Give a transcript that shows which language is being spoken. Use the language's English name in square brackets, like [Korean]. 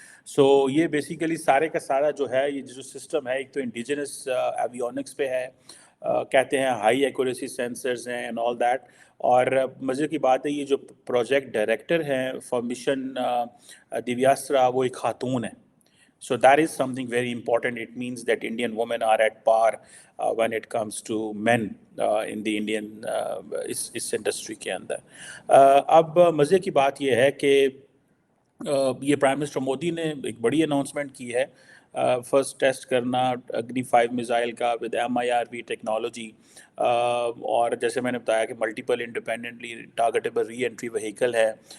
[Hindi] सो ये बेसिकली सारे का सारा जो है, ये जो सिस्टम है, एक तो इंडिजिनस एवियोनिक्स पे है। कहते हैं हाई एक्यूरेसी सेंसर्स हैं [English] And all that. [Hindi] और मज़े की बात है, ये जो प्रोजेक्ट डायरेक्टर हैं फॉर मिशन दिव्यास्त्रा, वो एक खातून है। [English] So that is something very important. It means that Indian women are at par when it comes to men in the Indian [Hindi] इस इंडस्ट्री के अंदर। अब मज़े की बात यह है कि ये प्राइम मिनिस्टर मोदी ने एक बड़ी अनाउंसमेंट की है, फर्स्ट टेस्ट करना अग्नि 5 मिसाइल का विद MIRV टेक्नोलॉजी। और जैसे मैंने बताया कि multiple independently targetable re entry vehicle है।